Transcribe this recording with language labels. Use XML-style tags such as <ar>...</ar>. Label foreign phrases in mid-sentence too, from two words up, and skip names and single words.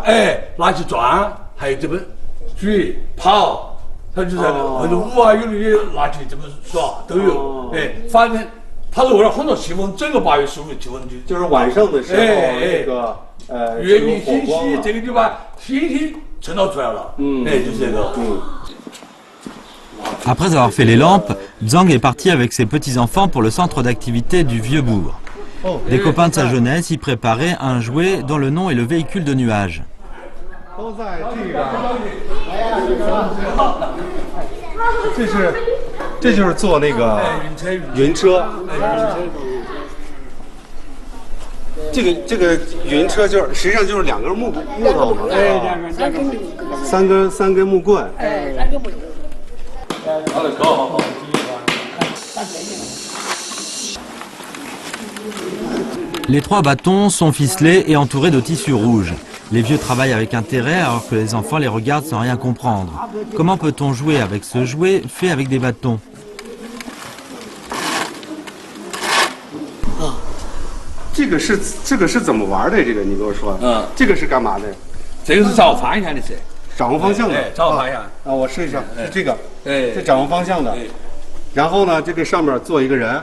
<zh>哎，拿起转，还有这么举跑，它就是或者舞啊，有的也拿起这么耍都有，哎，反正它是为了很多气氛，整个8月15日气氛就是晚上的时候这个月明星稀，这个就把星星衬到出来了，哎，就是这个，</zh> <fr>Après avoir fait les lampes, Zhang est parti avec ses petits-enfants pour le centre d'activité du Vieux-Bourg. Des copains de sa jeunesse y préparaient un jouet dont le nom est le véhicule de nuages.</fr> <zh>都在这就是做那个云车。这个云车就是实际上就是2根木头嘛，三根木棍。</zh> <fr>Les 3 bâtons sont ficelés et entourés de tissu rouge. Les vieux travaillent avec intérêt alors que les enfants les regardent sans rien comprendre. Comment peut-on jouer avec ce jouet fait avec des bâtons?</fr> <zh>这个是怎么玩的？这个你给我说。这个是干嘛的？这个是掌握方向的噻。掌握方向的。掌握方向。啊，我试一下，是这个。这掌握方向的。然后呢，这个上面坐一个人。</zh>